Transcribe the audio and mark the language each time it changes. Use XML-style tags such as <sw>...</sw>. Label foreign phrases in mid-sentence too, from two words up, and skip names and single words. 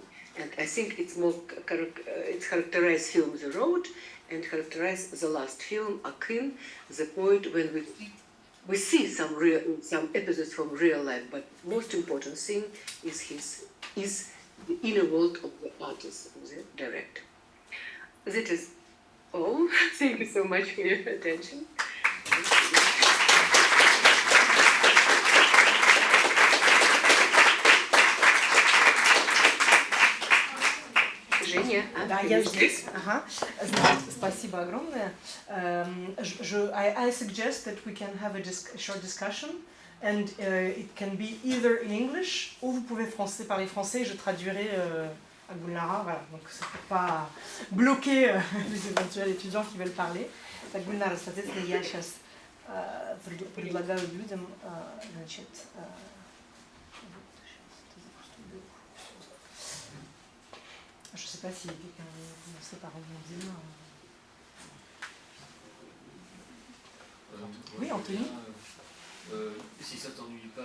<en>And I think it's more it's characterized film The Road and characterized the last film Akin, the point when we see some episodes from real life, but most important thing is the inner world of the artist, of the director. That is all. Thank you so much for your attention.</en> <ru>Женя, да, я здесь. Ага. Значит, спасибо огромное.</ru> <en>I suggest that we can have a short discussion, and it can be either in English,</en> <fr>ou vous pouvez parler français, je traduirai à Gulnara, voilà. Donc c'est pour pas bloquer les éventuels étudiants qui veulent parler.</fr> <ru>Так, Гульнара, соответственно, я сейчас предлагаю людям, значит,</ru> <fr>je ne sais pas si quelqu'un veut commencer par rebondir. Oui, Anthony. Si ça t'ennuie pas,</fr>